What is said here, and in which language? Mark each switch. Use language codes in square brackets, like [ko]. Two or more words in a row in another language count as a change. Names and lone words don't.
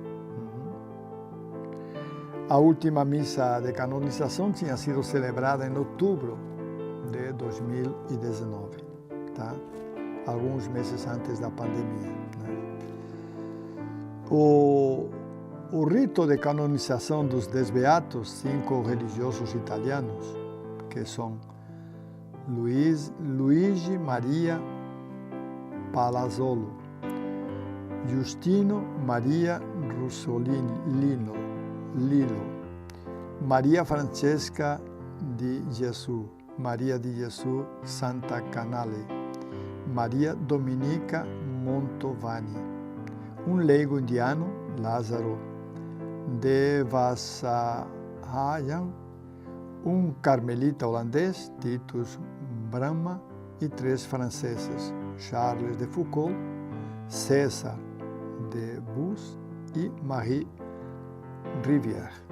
[pt] A última missa de canonização tinha sido celebrada em outubro de 2019, tá? Alguns meses antes da pandemia. O rito de canonização dos 10 beatos, 5 religiosos italianos, que são Luigi Maria Palazzolo, Giustino Maria Russolino, Lilo, Maria Francesca di Gesù, Maria di Gesù Santa Canale, Maria Dominica Montovani, um leigo indiano, Lázaro Devasahayam, um carmelita holandês, Titus Brahma, e 3 franceses, Charles de Foucault, César de Bus e Marie Rivière.